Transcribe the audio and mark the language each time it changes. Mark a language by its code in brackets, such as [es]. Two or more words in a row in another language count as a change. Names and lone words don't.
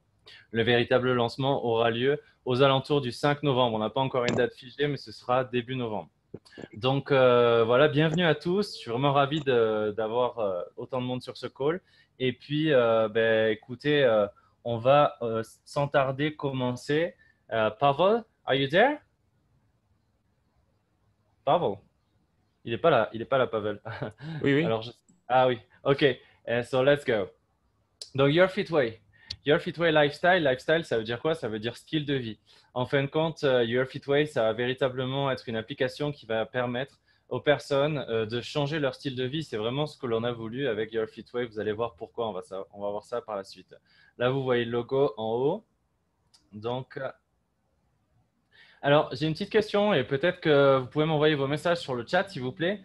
[fr] Le véritable lancement aura lieu aux alentours du 5 novembre. On n'a pas encore une date figée, mais ce sera début novembre. Donc, voilà, bienvenue à tous. Je suis vraiment ravi d'avoir autant de monde sur ce call. Et puis, écoutez, on va sans tarder commencer. Pavel, [en] are you there? [fr] Pavel? Il est pas là, Pavel. Oui, oui. Alors, ah oui, ok. [en] So let's go. [fr] Donc, Your Fit Way. Your Fit Way Lifestyle. Lifestyle, ça veut dire quoi? Ça veut dire style de vie. En fin de compte, Your Fit Way, ça va véritablement être une application qui va permettre aux personnes de changer leur style de vie. C'est vraiment ce que l'on a voulu avec Your Fit Way. Vous allez voir pourquoi. On va voir ça par la suite. Là, vous voyez le logo en haut. Donc, alors, j'ai une petite question et peut-être que vous pouvez m'envoyer vos messages sur le chat, s'il vous plaît.